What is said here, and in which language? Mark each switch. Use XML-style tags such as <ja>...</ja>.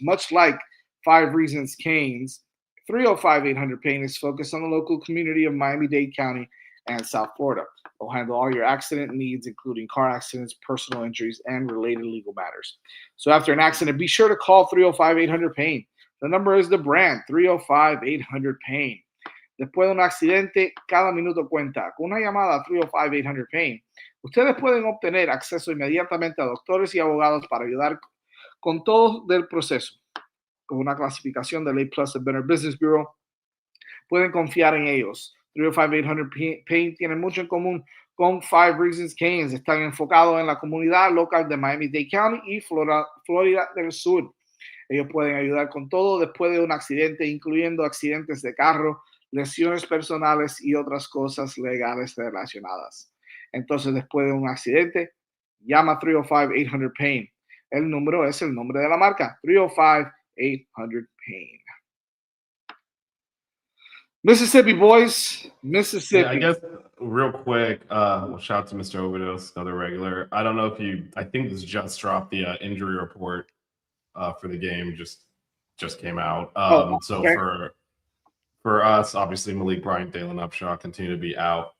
<en>Much like 5 Reasons Canes, 305-800-PAIN is focused on the local community of Miami-Dade County and South Florida. They'll handle all your accident needs, including car accidents, personal injuries, and related legal matters. So after an accident, be sure to call 305-800-PAIN. The number is the brand, 305-800-PAIN.</en> <es>Después de un accidente, cada minuto cuenta. Con una llamada a 305-800-PAIN, ustedes pueden obtener acceso inmediatamente a doctores y abogados para ayudar con todo del proceso. Con una clasificación de A+ del Better Business Bureau, pueden confiar en ellos. 305-800-PAIN tienen mucho en común con 5 Reasons Canes. Están enfocados en la comunidad local de Miami-Dade County y Florida del Sur. Ellos pueden ayudar con todo después de un accidente, incluyendo accidentes de carro, lesiones personales y otras cosas legales relacionadas. Entonces, después de un accidente, llama 305-800-PAIN. El número es el nombre de la marca, 305-800-PAIN.</es> <en>Mississippi, boys. Mississippi. Yeah, I guess real quick, shout out to Mr. Overdose, another regular. I don't know if I think this just dropped the injury report for the game, just came out. Okay. So for us, obviously Malik Bryant, Dalen Upshaw continue to be out.</en>